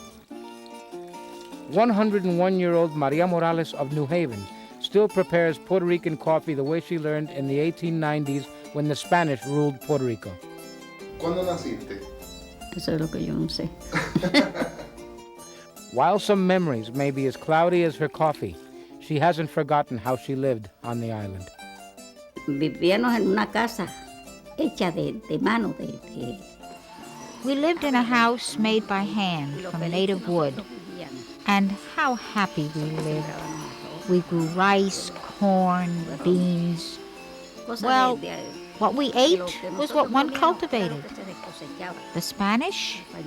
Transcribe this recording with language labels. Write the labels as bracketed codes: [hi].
[en] 101-year-old Maria Morales of New Haven still prepares Puerto Rican coffee the way she learned in the 1890s when the Spanish ruled Puerto Rico. [es] ¿Cuándo naciste? Eso es lo que yo no sé. [en] While some memories may be as cloudy as her coffee, she hasn't forgotten how she lived on the island. [es] Vivíamos en una casa hecha de mano. [en] We lived in a house made by hand from native wood. And how happy we lived. We grew rice, corn, beans. Well, what we ate was what one cultivated. The Spanish?